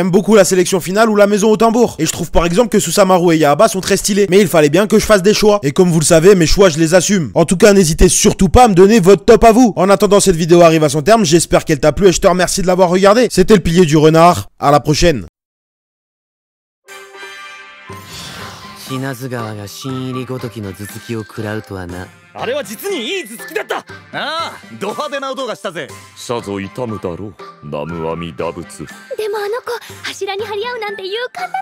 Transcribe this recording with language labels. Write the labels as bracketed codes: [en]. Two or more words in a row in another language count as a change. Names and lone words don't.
[fr] J'aime beaucoup la sélection finale ou la maison au tambour. Et je trouve par exemple que Susamaru et Yaaba sont très stylés. Mais il fallait bien que je fasse des choix. Et comme vous le savez, mes choix je les assume. En tout cas, n'hésitez surtout pas à me donner votre top à vous. En attendant, cette vidéo arrive à son terme, j'espère qu'elle t'a plu et je te remercie de l'avoir regardé. C'était le pilier du renard, à la prochaine. [ja] 品津川が新入りごときの頭突きを食らうとはな。あれは実にいい頭突きだった。ああ、ド派手な音がしたぜ。さぞ痛むだろう、南無阿弥陀仏。でもあの子柱に張り合うなんて勇敢なのね。